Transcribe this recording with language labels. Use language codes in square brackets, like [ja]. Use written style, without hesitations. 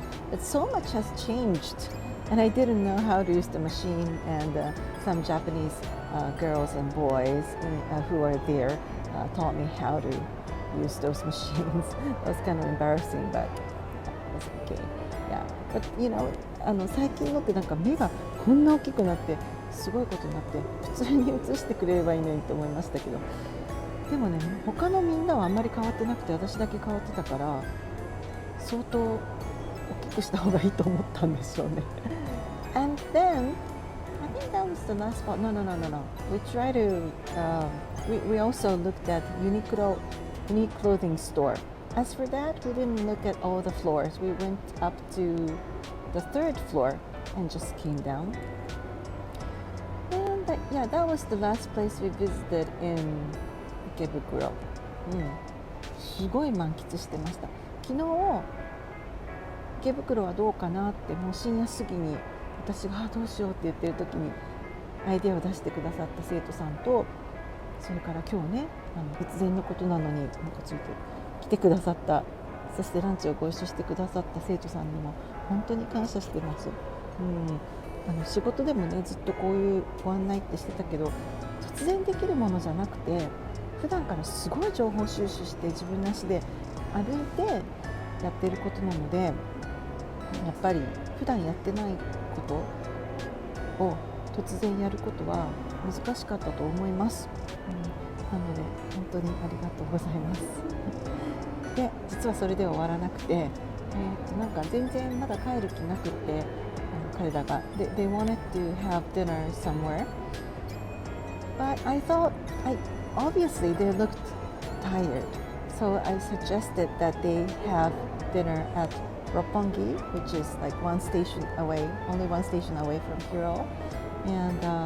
[en] But so much has changed, and I didn't know how to use the machine, and some Japanese girls and boys who were there taught me how to use those machines. It was kind of embarrassing, but it was okay. Yeah, but [ja] 最近のってなんか目がこんな大きくなってすごいことになって普通に映してくれればいいのにと思いましたけど、でもね、他のみんなはあんまり変わってなくて私だけ変わってたから相当大きくした方がいいと思ったんでしょうね。And [en] then I think that was the last spot. No. We try to. We also looked at Uniqlo, unique clothing store. As for that, we didn't look at all the floors. We went up to the third floor and just came down. And that was the last place we visited in Ikebukuro. [ja] すごい満喫してました。昨日池袋はどうかなってもう深夜過ぎに私がどうしようって言ってる時にアイデアを出してくださった生徒さんと、それから今日ね突然のことなのになんかついて来てくださった、そしてランチをご一緒してくださった生徒さんにも本当に感謝してます。仕事でもねずっとこういうご案内ってしてたけど、突然できるものじゃなくて普段からすごい情報収集して自分の足で歩いてやっていることなので、やっぱり普段やってないことを突然やることは難しかったと思います。なので本当にありがとうございます。で、実はそれでは終わらなくて、なんか全然まだ帰る気なくって、彼らが [en] they wanted to have dinner somewhere, but I thought obviously they looked tired, so I suggested that they have dinner at Roppongi, which is like only one station away from Hiro, and